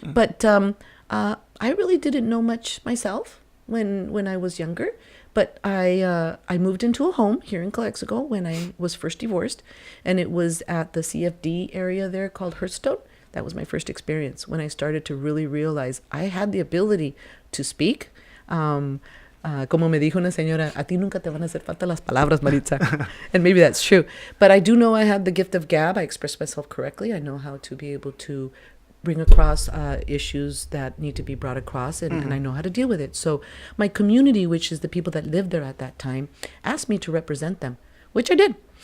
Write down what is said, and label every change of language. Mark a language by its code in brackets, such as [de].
[en] But I really didn't know much myself when I was younger. But I moved into a home here in Calexico when I was first divorced, and it was at the CFD area there called Hurtado. That was my first experience when I started to really realize I had the ability to speak. [es] Como me dijo una señora, a ti nunca te van a hacer falta las palabras, Maritza. [en] And maybe that's true. But I do know I have the gift of gab. I express myself correctly. I know how to be able to bring across issues that need to be brought across, and I know how to deal with it. So my community, which is the people that lived there at that time, asked me to represent them, which I did.